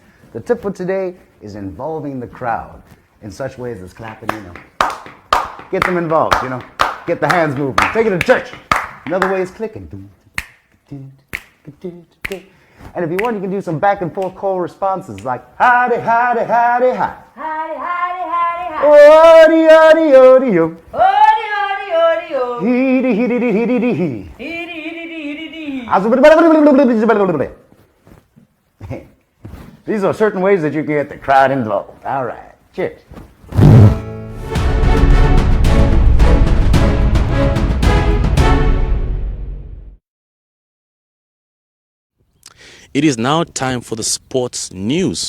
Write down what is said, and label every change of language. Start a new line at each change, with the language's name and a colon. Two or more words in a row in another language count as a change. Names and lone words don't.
English: The tip for today is involving the crowd in such ways as clapping, Get them involved, Get the hands moving. Take it to church. Another way is clicking. And if you want, you can do some back and forth call responses like howdy, howdy, howdy, hi. Howdy, howdy, howdy, howdy. Odi, odi, odi, yo. Odi, odi, odi, odi. Hee-dee, hee-dee, hee-dee, hee. Hee-dee, hee-dee, hee-dee. These are certain ways that you can get the crowd involved. All right. Cheers. It is now time for the sports news.